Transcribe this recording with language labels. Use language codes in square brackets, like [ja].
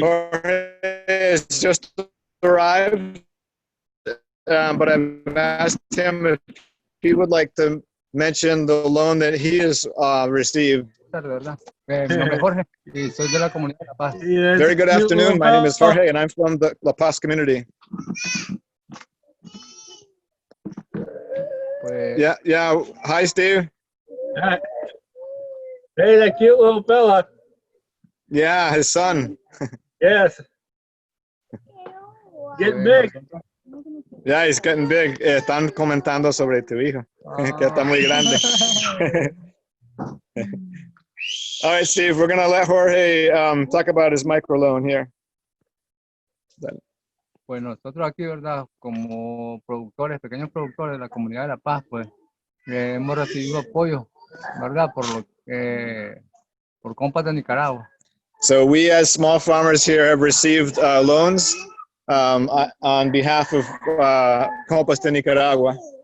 [en] Jorge has just arrived, but I've asked him if he would like to mention the loan that he has received. [es] Mi nombre es Jorge y soy de la comunidad de La Paz. [en] Very good afternoon. My name is Jorge, and I'm from the La Paz community. [es] Pues, [en] Yeah. Hi, Steve. Hey, that cute little fella. Yeah, his son. Yes. Getting big. Yeah, he's getting big. [es] Están comentando sobre tu hijo, que está muy grande. [en] All right, Steve, we're going to let Jorge talk about his microloan here. [es] pues nosotros aquí, ¿verdad? Como productores, pequeños productores de la comunidad de La Paz, pues hemos recibido apoyo, ¿verdad? Por Compas de Nicaragua. [en] So we as small farmers here have received loans on behalf of Compas de Nicaragua.